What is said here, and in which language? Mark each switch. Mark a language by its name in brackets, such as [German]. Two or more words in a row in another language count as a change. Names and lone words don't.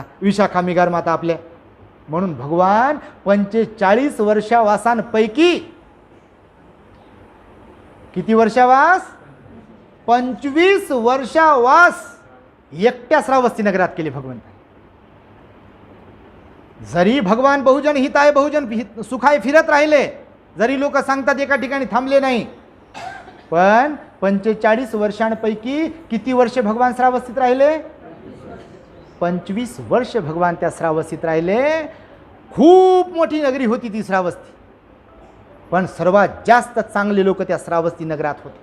[Marathi] विशाखा मिगार माता आपल्या. म्हणून भगवान 45 वर्षावासांपैकी किती वर्षावास? 25 वर्षावास एकट्या श्रावस्ती नगरात केले भगवंत. जरी भगवान [Pali] बहुजन हिताय बहुजन सुखाय [Marathi] फिरत राहिले, जरी लोक सांगतात एका ठिकाणी थांबले नाही, पण 45 वर्षांपैकी किती वर्ष भगवान श्रावस्तीत राहिले? 25 वर्ष भगवान त्या श्रावस्तीत राहिले. खूप मोठी नगरी होती ती श्रावस्ती, पण सर्वात जास्त चांगले लोक त्या श्रावस्ती नगरात होते.